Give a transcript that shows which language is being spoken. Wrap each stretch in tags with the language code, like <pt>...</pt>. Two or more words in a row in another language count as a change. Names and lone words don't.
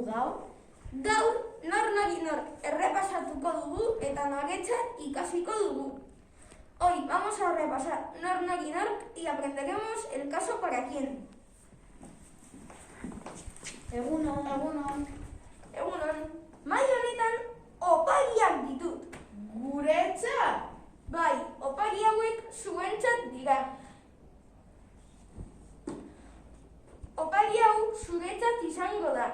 <eu>Gaur, nor errepasatuko dugu eta noretzat ikasiko dugu.</eu> <es>Hoy vamos a repasar nor y aprenderemos el caso para quién.</es> <eu>Egunon. Mai honetan opariak ditut. Guretzat? Bai, opari hauek zuentzat dira. Opari hau zuretzat izango da.</eu>